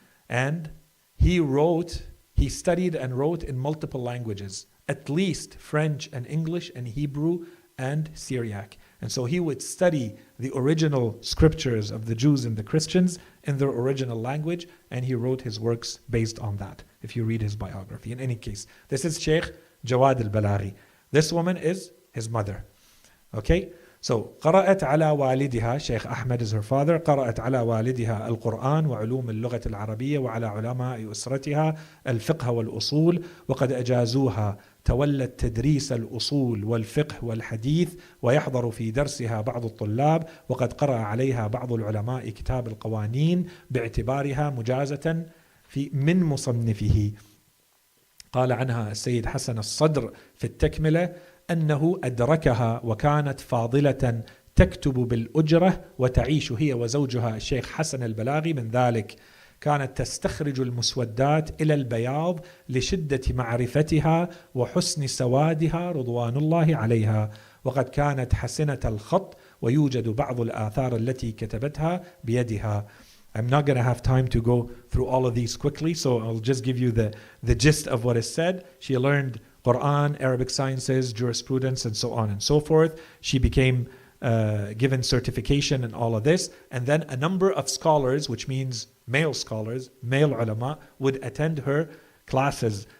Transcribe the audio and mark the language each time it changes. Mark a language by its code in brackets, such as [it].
[en] And he studied and wrote in multiple languages, at least French and English and Hebrew and Syriac. And so he would study the original scriptures of the Jews and the Christians in their original language, and he wrote his works based on that, if you read his biography. In any case, this is Sheikh Jawad al-Balaghi. This woman is his mother. Okay? [ar] So, قرأت على والدها, [en] Sheikh Ahmed is her father, [ar] قرأت على والدها القرآن وعلوم اللغة العربية وعلى علماء أسرتها الفقه والأصول، وقد أجازوها. تولت تدريس الأصول والفقه والحديث، ويحضر في درسها بعض الطلاب، وقد قرأ عليها بعض العلماء كتاب القوانين باعتبارها مجازة من مصنفه. قال عنها السيد حسن الصدر في التكملة أنه أدركها وكانت فاضلة تكتب بالأجرة وتعيش هي وزوجها الشيخ حسن البلاغي من ذلك. كانت تستخرج المسودات إلى البياض لشدة معرفتها وحسن سوادها رضوان الله عليها، وقد كانت حسنة الخط ويوجد بعض الآثار التي كتبتها بيدها. [en] I'm not going to have time to go through all of these quickly, so I'll just give you the gist of what is said. She learned Quran, Arabic sciences, jurisprudence, and so on and so forth. She became given certification in all of this, and then a number of scholars, which means male scholars, male ulama, would attend her classes